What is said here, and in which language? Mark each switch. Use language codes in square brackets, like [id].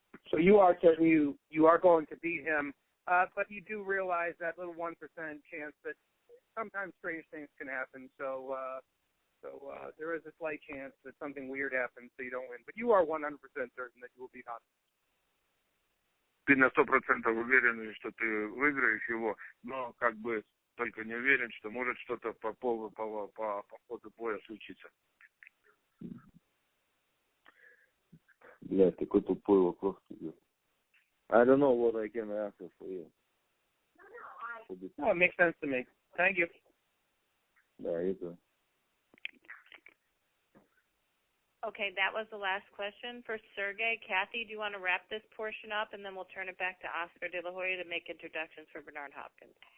[en] So you are certain you are going to beat him, but you do realize that little 1% chance that sometimes strange things can happen. So there is a slight chance that something weird happens, so you don't win. But you are 100% certain that you will beat Hopkins. [ru] Ты на 100% уверен, что ты выиграешь его, но как бы только не уверен, что может что-то по ходу боя случиться. Блядь, такой тупой вопрос тебе. [en] I don't know what I can answer for you. No, it makes sense to me. Thank you. [ru] Да, это. [en] Okay, that was the last question for Sergey. Kathy, do you want to wrap this portion up, and then we'll turn it back to Oscar De La Hoya to make introductions for Bernard Hopkins?